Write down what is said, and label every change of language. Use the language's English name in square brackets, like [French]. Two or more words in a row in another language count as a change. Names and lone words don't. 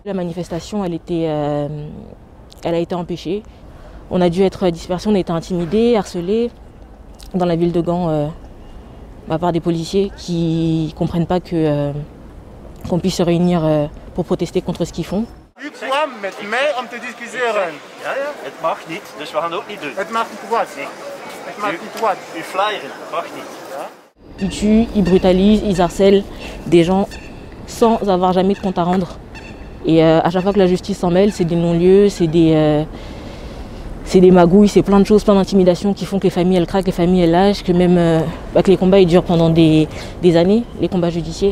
[French] La manifestation, elle a été empêchée. On a dû être dispersés, on a été intimidés, harcelés dans la ville de Gand. Par des policiers qui ne comprennent pas qu'on puisse se réunir pour protester contre ce qu'ils font. [Dutch] U kwam met mij om te discussiëren. Ja, het mag niet, dus we gaan het ook niet doen. Het mag niet wat? Het mag niet wat? U flyeren, mag niet. Ja? [French] Ils tuent, ils brutalisent, ils harcèlent des gens sans avoir jamais de compte à rendre. Et à chaque fois que la justice s'en mêle, c'est des non-lieux, c'est des magouilles, c'est plein de choses, plein d'intimidations qui font que les familles elles craquent, les familles elles lâchent, que même que les combats ils durent pendant des années, les combats judiciaires.